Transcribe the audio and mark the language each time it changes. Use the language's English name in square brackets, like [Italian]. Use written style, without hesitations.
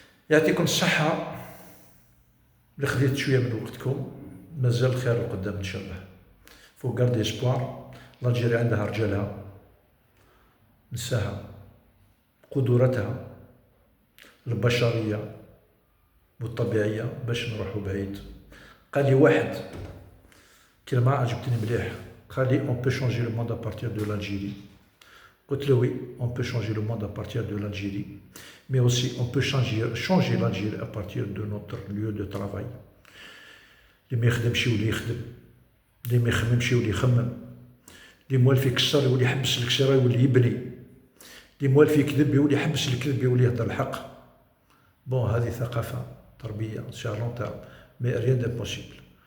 [Arabic] يعطيكم الصحة اللي خديت شوية من وقتكم، مازال الخير القدام إن شاء الله. [French] فو غاردي اسبوار، [Arabic] الجيري عندها رجالها، نساها، قدراتها البشرية والطبيعية باش نروحو بعيد. قال لي واحد كلمة عجبتني مليح، قال لي [French] on peut changer le monde à partir de l'Algérie. [Arabic] قلت له [French] oui, on peut changer le monde à partir de l'Algérie, mais aussi on peut changer l'Algérie à partir de notre lieu de travail. [Arabic] اللي ما يخدمش يولي يخدم، اللي ما يخممش يولي يخمم، اللي موالف يكسر يولي يحبس الكسرة يولي يبني، اللي موالف يكذب يولي يحبس الكذب يولي يهدر الحق. [French] بون [Arabic] هذه ثقافة تربية [French] سيغ لون تيرم، مي ريان دامبوسيبل.